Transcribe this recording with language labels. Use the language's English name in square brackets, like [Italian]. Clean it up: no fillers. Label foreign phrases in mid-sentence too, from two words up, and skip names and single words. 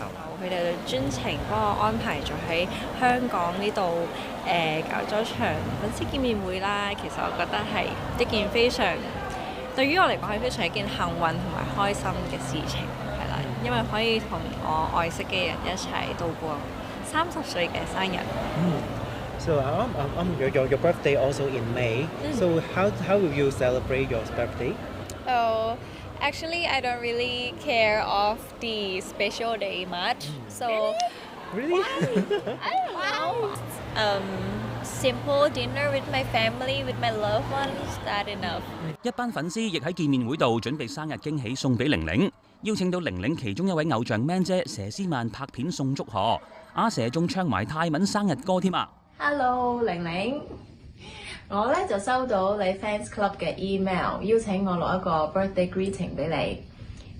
[Cantonese] 佢哋專程幫我安排咗喺香港呢度搞咗場粉絲見面會啦。其實我覺得係一件非常對於我嚟講係非常一件幸運同埋開心嘅事情，係啦，因為可以同我愛惜嘅人一齊度過30歲嘅生日。 [English] So your birthday also in May. So how will you celebrate your birthday? Oh, actually, I don't really care of the special day much. So Really? I don't know. Simple dinner with my family, with my loved ones, that enough. [Cantonese] 一班粉絲亦喺見面會度準備生日驚喜送俾玲玲，邀請到玲玲其中一位偶像 Man 姐佘詩曼拍片送祝賀，阿佘仲唱埋泰文生日歌添啊！Hello， 玲玲，我咧就收到你 [English] fans club [Cantonese] 嘅 email， 邀請我錄一個 [English] birthday greeting [Cantonese] 俾你。